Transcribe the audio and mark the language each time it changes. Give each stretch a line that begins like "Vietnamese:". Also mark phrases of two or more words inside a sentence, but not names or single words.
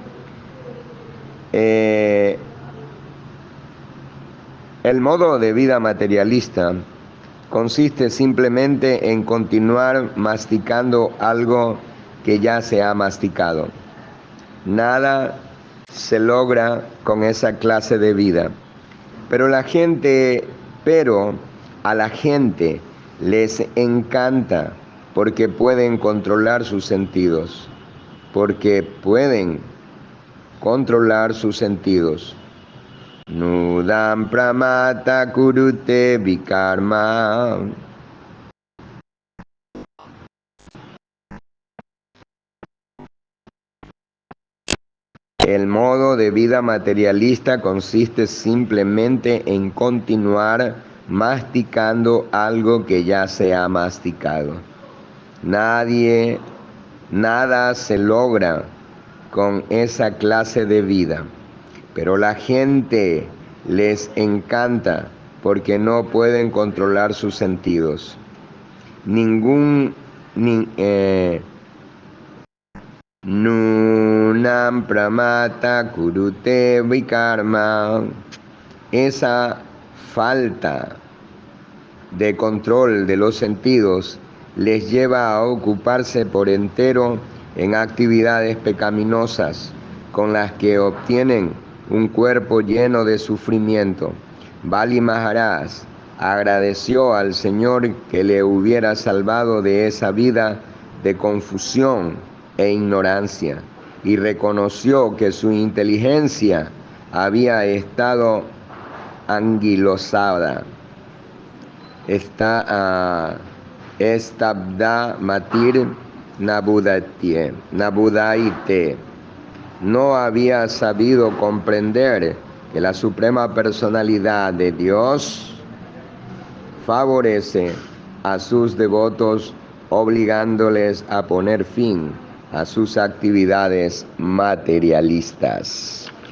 Spanish: El modo de vida materialista consiste simplemente en continuar masticando algo que ya se ha masticado. Nada se logra con esa clase de vida. Pero a la gente les encanta porque pueden controlar sus sentidos.
Sanskrit: Nudam pramata kurute vikarma.
Spanish: El modo de vida materialista consiste simplemente en continuar masticando algo que ya se ha masticado. Nada se logra con esa clase de vida, pero la gente les encanta porque no pueden controlar sus sentidos.
Sanskrit: Nunam pramata kurute vikarma.
Spanish: Esa falta de control de los sentidos les lleva a ocuparse por entero en actividades pecaminosas con las que obtienen un cuerpo lleno de sufrimiento. Bali Maharaj agradeció al Señor que le hubiera salvado de esa vida de confusión e ignorancia y reconoció que su inteligencia había estado anquilosada.
Sanskrit: Estabda matir nabudaite.
Spanish: No había sabido comprender que la suprema personalidad de Dios favorece a sus devotos obligándoles a poner fin a sus actividades materialistas.